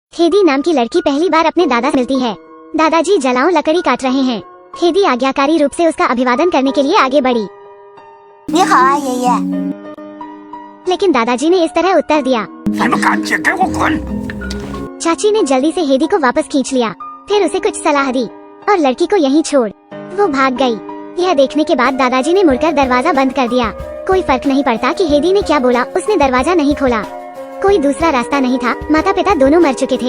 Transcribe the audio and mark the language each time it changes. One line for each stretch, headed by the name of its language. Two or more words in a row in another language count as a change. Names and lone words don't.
Hindi: हेदी नाम की लड़की पहली बार अपने दादा से मिलती है। दादाजी जलाओ लकड़ी काट रहे हैं। हेदी आज्ञाकारी रूप से उसका अभिवादन करने के लिए आगे बढ़ी।
Chinese: 你好啊，爷爷。
Hindi: लेकिन दादाजी ने इस तरह उत्तर दिया।
Chinese: 你们赶紧给我滚！
Hindi: चाची ने जल्दी से हेदी को वापस खींच लिया, फिर उसे कुछ सलाह दी और लड़की को यहीं छोड़ वो भाग गई। यह देखने के बाद दादाजी ने मुड़कर दरवाजा बंद कर दिया। कोई फर्क नहीं पड़ता कि हेदी ने क्या बोला, उसने दरवाजा नहीं खोला। कोई दूसरा रास्ता नहीं था, माता पिता दोनों मर चुके थे।